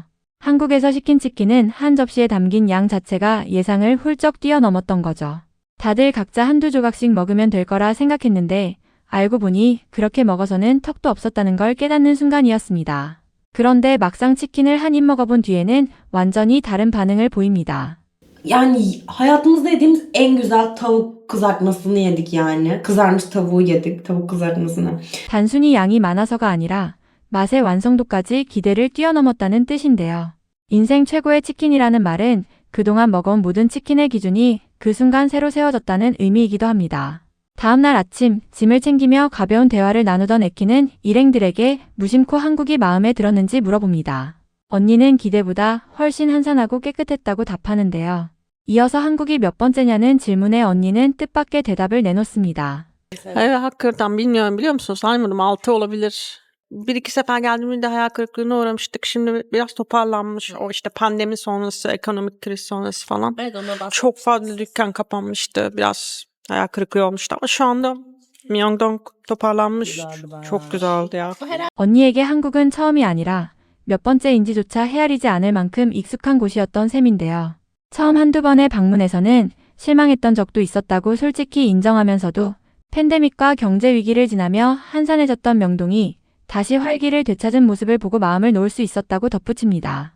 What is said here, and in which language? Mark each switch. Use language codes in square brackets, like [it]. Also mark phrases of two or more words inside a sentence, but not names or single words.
[ko] 한국에서 시킨 치킨은 한 접시에 담긴 양 자체가 예상을 훌쩍 뛰어넘었던 거죠. 다들 각자 한두 조각씩 먹으면 될 거라 생각했는데 알고 보니 그렇게 먹어서는 턱도 없었다는 걸 깨닫는 순간이었습니다. 그런데 막상 치킨을 한 입 먹어본 뒤에는 완전히 다른 반응을 보입니다. [tr] Yani hayatımızda yediğimiz en güzel tavuk kızartmasını yedik yani. Kızarmış tavuğu yedik, tavuk kızartmasını. [ko] 단순히 양이 많아서가 아니라 맛의 완성도까지 기대를 뛰어넘었다는 뜻인데요. 인생 최고의 치킨이라는 말은 그동안 먹어온 모든 치킨의 기준이 그 순간 새로 세워졌다는 의미이기도 합니다. 다음날 아침 짐을 챙기며 가벼운 대화를 나누던 에키는 일행들에게 무심코 한국이 마음에 들었는지 물어봅니다. 언니는 기대보다 훨씬 한산하고 깨끗했다고 답하는데요. 이어서 한국이 몇 번째냐는 질문에 언니는 뜻밖의 대답을 내놓습니다. [tr] Evet, hakikaten bilmiyorum biliyor musun? Saymadım 6 olabilir. Bir iki sefer geldiğimde hayal kırıklığına uğramıştık. Şimdi biraz toparlanmış. O işte pandemi sonrası, ekonomik kriz sonrası falan. Evet, ona bak. Çok fazla dükkan kapanmıştı. Biraz hayal kırıklığı olmuştu ama şu anda Myeongdong toparlanmış. Çok güzeldi ya. [ko] 언니에게 한국은 처음이 아니라 몇 번째인지조차 헤아리지 않을 만큼 익숙한 곳이었던 셈인데요. 처음 한두 번의 방문에서는 실망했던 적도 있었다고 솔직히 인정하면서도 팬데믹과 경제 위기를 지나며 한산해졌던 명동이 다시 활기를 되찾은 모습을 보고 마음을 놓을 수 있었다고 덧붙입니다.